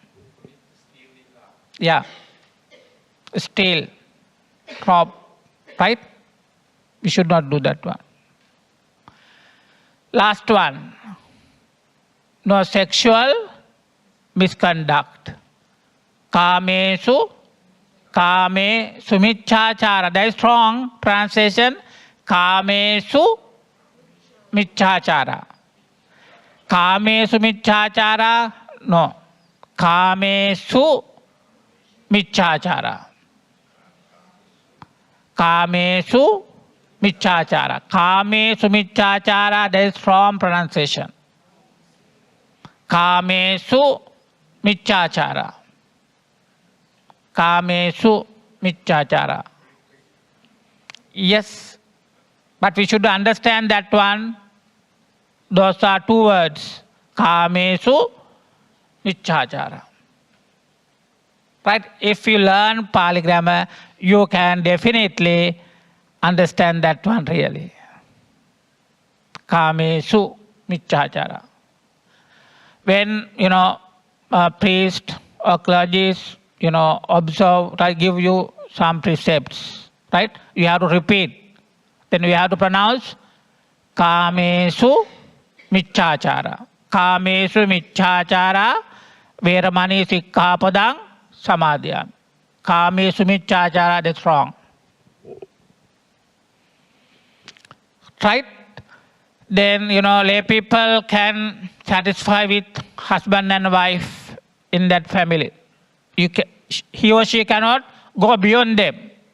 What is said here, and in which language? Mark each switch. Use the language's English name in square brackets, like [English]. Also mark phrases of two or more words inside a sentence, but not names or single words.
[English] Yeah. Steal, rob, right? We should not do that one. Last one. No sexual misconduct. [Pali] Kamesu, kame sumichachara. [English] That is strong translation. [Pali] Kamesu michachara. Kamesu michachara. No. Kamesu michachara. Kamesu michachara. Kamesu michachara. [English] That is strong pronunciation. [Pali] Kamesu michachara. Kamesu michachara. [English] Yes, but we should understand that one. Those are two words. [Pali] Kamesu michachara. [English] Right? If you learn Pali grammar, you can definitely understand that one really. [Pali] Kamesu michachara. [English] When, a priest or clergy, observe, I give you some precepts. right? You have to repeat. Then you have to pronounce [Pali] Kamesu Michachara. Kamesu Michachara Veramani Sikkhapadang Samadhyam. Kamesu Michachara, [English] that's wrong. Right? Then, lay people can satisfy with husband and wife in that family. He or she cannot go beyond them.